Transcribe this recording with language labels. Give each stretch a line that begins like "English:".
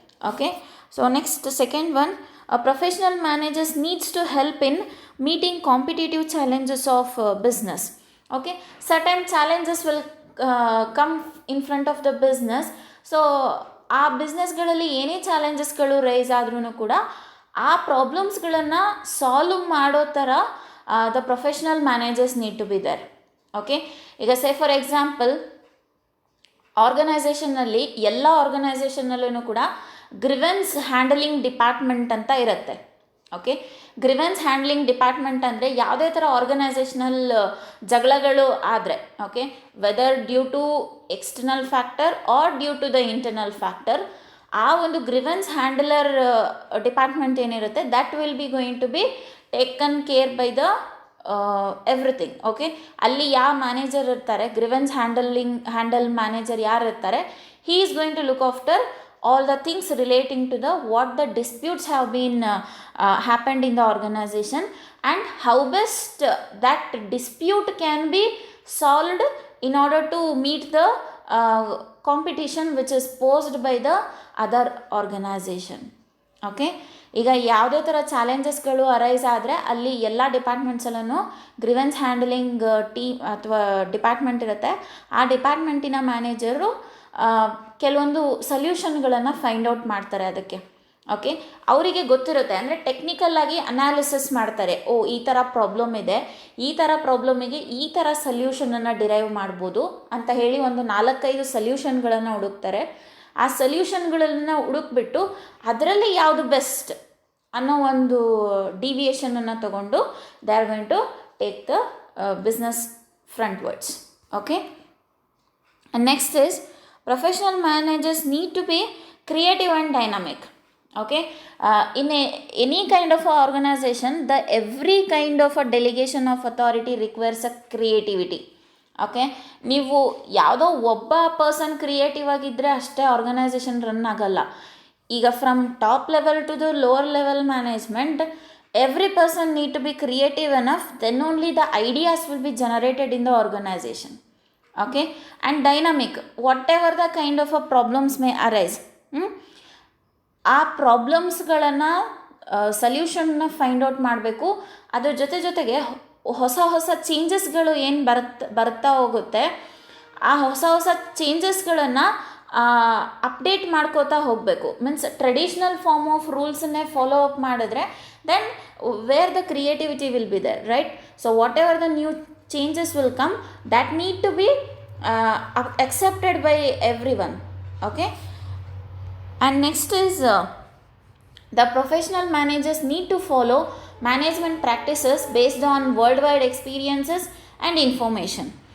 English: Okay, so next second one, professional managers needs to help in meeting competitive challenges of business. Okay, certain challenges will come in front of the business.
Kannada: So ಆ ಬಿಸ್ನೆಸ್ಗಳಲ್ಲಿ ಏನೇ ಚಾಲೆಂಜಸ್ಗಳು rice ಆದ್ರೂ ಕೂಡ ಆ ಪ್ರಾಬ್ಲಮ್ಸ್ಗಳನ್ನು solve ಮಾಡೋ ಥರ
English: The professional managers need to be there.
Kannada: Okay, ಈಗ say for example ಆರ್ಗನೈಸೇಷನ್ನಲ್ಲಿ ಎಲ್ಲ ಆರ್ಗನೈಸೇಷನ್ನಲ್ಲೂ ಕೂಡ ಗ್ರಿವೆನ್ಸ್ ಹ್ಯಾಂಡಲಿಂಗ್ ಡಿಪಾರ್ಟ್ಮೆಂಟ್ ಅಂತ ಇರುತ್ತೆ. ಓಕೆ, ಗ್ರಿವೆನ್ಸ್ ಹ್ಯಾಂಡ್ಲಿಂಗ್ ಡಿಪಾರ್ಟ್ಮೆಂಟ್ ಅಂದರೆ ಯಾವುದೇ ಥರ ಆರ್ಗನೈಸೇಷನಲ್ ಜಗಳಗಳು ಆದರೆ, okay,
English: whether due to external factor or due to the internal factor,
Kannada: ಆ ಒಂದು ಗ್ರಿವೆನ್ಸ್ ಹ್ಯಾಂಡಲರ್ ಡಿಪಾರ್ಟ್ಮೆಂಟ್ ಏನಿರುತ್ತೆ
English: That will be going to be taken care by the everything.
Kannada: Okay, ಅಲ್ಲಿ ಯಾವ ಮ್ಯಾನೇಜರ್ ಇರ್ತಾರೆ, ಗ್ರಿವೆನ್ಸ್ ಹ್ಯಾಂಡಲ್ ಮ್ಯಾನೇಜರ್ ಯಾರು ಇರ್ತಾರೆ,
English: He is going to look after all the things relating to the what the disputes have been happened in the organization and how best that dispute can be solved in order to meet the competition which is posed by the other organization.
Kannada: Okay, ಈಗ ಯಾವುದೇ ಥರ ಚಾಲೆಂಜಸ್ಗಳು arise ಆದರೆ ಅಲ್ಲಿ ಎಲ್ಲ ಡಿಪಾರ್ಟ್ಮೆಂಟ್ಸಲ್ಲೂ grievance handling team ಅಥವಾ department ಇರುತ್ತೆ. ಆ ಡಿಪಾರ್ಟ್ಮೆಂಟಿನ manager ಕೆಲವೊಂದು ಸೊಲ್ಯೂಷನ್ಗಳನ್ನು ಫೈಂಡ್ ಔಟ್ ಮಾಡ್ತಾರೆ ಅದಕ್ಕೆ. ಓಕೆ, ಅವರಿಗೆ ಗೊತ್ತಿರುತ್ತೆ, ಅಂದರೆ ಟೆಕ್ನಿಕಲ್ಲಾಗಿ ಅನಾಲಿಸಿಸ್ ಮಾಡ್ತಾರೆ. ಓ, ಈ ಥರ ಪ್ರಾಬ್ಲಮ್ ಇದೆ, ಈ ಥರ ಪ್ರಾಬ್ಲಮಿಗೆ ಈ ಥರ ಸಲ್ಯೂಷನನ್ನು ಡಿರೈವ್ ಮಾಡ್ಬೋದು ಅಂತ ಹೇಳಿ ಒಂದು 4-5 ಸಲ್ಯೂಷನ್ಗಳನ್ನು ಹುಡುಕ್ತಾರೆ. ಆ ಸಲ್ಯೂಷನ್ಗಳನ್ನು ಹುಡುಕ್ಬಿಟ್ಟು ಅದರಲ್ಲಿ ಯಾವುದು ಬೆಸ್ಟ್ ಅನ್ನೋ ಒಂದು ಡಿವಿಯೇಷನನ್ನು ತಗೊಂಡು
English: They are going to take the business frontwards. Okay, next is professional managers need to be creative and dynamic. Okay, in any kind of a organization, the every kind of a delegation of authority requires a creativity.
Kannada: Okay, ನೀವು ಯಾವುದೋ ಒಬ್ಬ person creative ಆಗಿದ್ದರೆ ಅಷ್ಟೇ organisation run ಆಗಲ್ಲ.
English: ಈಗ from top level to the lower level management, every person need to be creative enough, then only the ideas will be generated in the organization. Okay, and dynamic, whatever the kind of a problems may arise,
Kannada: ಆ ಪ್ರಾಬ್ಲಮ್ಸ್ಗಳನ್ನು ಸಲ್ಯೂಷನ್ನ find out ಮಾಡಬೇಕು. ಅದ್ರ ಜೊತೆಗೆ ಹೊಸ ಚೇಂಜಸ್ಗಳು ಏನು ಬರ್ತಾ ಹೋಗುತ್ತೆ, ಆ ಹೊಸ ಚೇಂಜಸ್ಗಳನ್ನು ಅಪ್ಡೇಟ್ ಮಾಡ್ಕೋತಾ ಹೋಗಬೇಕು.
English: Means traditional form of ರೂಲ್ಸನ್ನೇ follow up ಮಾಡಿದ್ರೆ then where the creativity will be there, right? So whatever the new changes will come, that need to be accepted by everyone. Okay, and next is the professional managers need to follow management practices based on worldwide experiences and information.